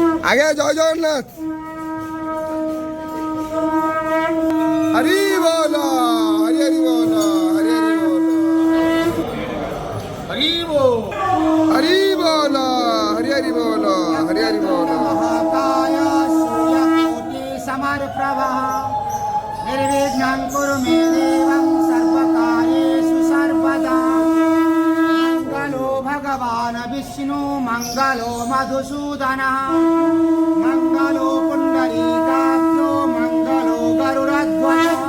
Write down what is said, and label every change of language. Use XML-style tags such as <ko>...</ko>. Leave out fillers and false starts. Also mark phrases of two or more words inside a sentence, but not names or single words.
<bn>আগে জয় জগন্নাথ। হরি বল, হরি হরি বল, হরি হরি বল, হরি বল, হরি বল, হরি হরি বল, হরি হরি বল।</bn> <sa>महाकाय सूर्यकोटि समप्रभा निर्विघ्नं कुरु मे देवं सर्वकार्येषु सर्वदा। मङ्गलो भगवान् विष्णु मङ्गलो मधुसूदनः मङ्गलो पुण्डरीकाक्षो मङ्गलो गरुडध्वजः।</sa>